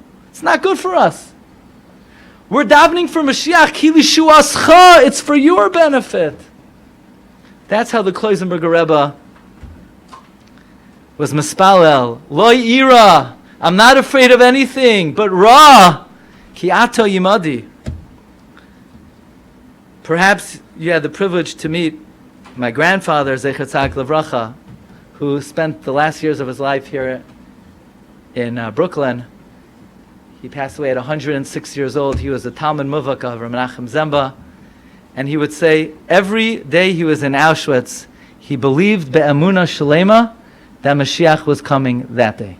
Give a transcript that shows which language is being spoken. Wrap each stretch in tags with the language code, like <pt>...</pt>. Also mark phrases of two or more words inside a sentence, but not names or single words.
<en>It's not good for us. We're davening for Mashiach,</en> <he>כי לישועתך,</he> <en>it's for your benefit. That's how the Kloisenberger Rebbe was mispalel.</en> <he>לא אירא,</he> <en>I'm not afraid of anything, but ra,</en> <he>כי אתה עמדי.</he> <en>Perhaps you had the privilege to meet my grandfather,</en> <he>זכר צדיק לברכה,</he> <en>who spent the last years of his life here in Brooklyn. He passed away at 106 years old. He was a</en> <he>תלמיד מובהק</he> <en>of Menachem Zemba. And he would say, every day he was in Auschwitz, he believed</en> <he>באמונה שלמה</he> <en>that Mashiach was coming that day.</en>